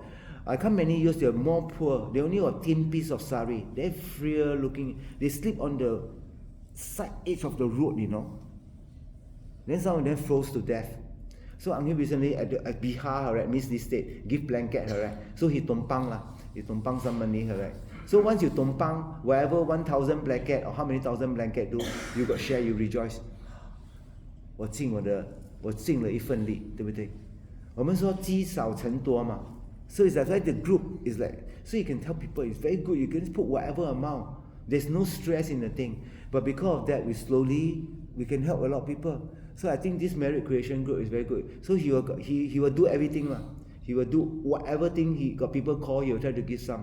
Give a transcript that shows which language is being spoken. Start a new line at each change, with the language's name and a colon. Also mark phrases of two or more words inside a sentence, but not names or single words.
English: I come many years, they're more poor, they only got a thin piece of sari, they're freer looking, they sleep on the side edge of the road, you know. Then some of them froze to death. So Angel recently at Bihar, right, means this state, give blanket, right. So he tumpang lah, he tumpang some money, right. So once you tumpang, whatever 1,000 blanket or how many thousand blanket do, you got share, you rejoice.
Chinese: 我尽了一份力，对不对？我们说积少成多嘛。
English: So it's like the group is like, so you can tell people it's very good. You can just put whatever amount. There's no stress in the thing. But because of that, we can help a lot of people. So I think this merit creation group is very good. So he will do everything lah. He will do whatever thing he got people call, he will try to give some.